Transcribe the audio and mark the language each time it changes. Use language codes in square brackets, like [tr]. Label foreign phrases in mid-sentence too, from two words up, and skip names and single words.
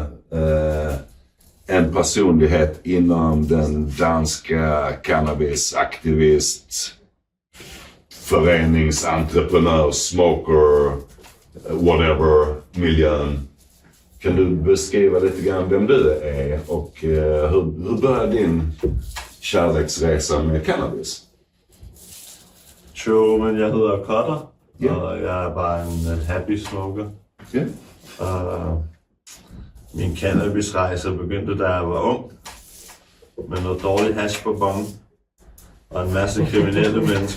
[sv] En personlighet inom den danska cannabisaktivist, föreningsentreprenör, [en] smoker, whatever, [sv] miljön. Kan du beskriva lite grann vem du är och hur började din kärleksresa med cannabis? [da] Jo, men jeg hedder Katter, og jeg er bare en [en] happy smoker. [da] Min cannabisrejse begyndte, da jeg var ung, med noget dårlig hash på bongen og en masse kriminelle mennesker.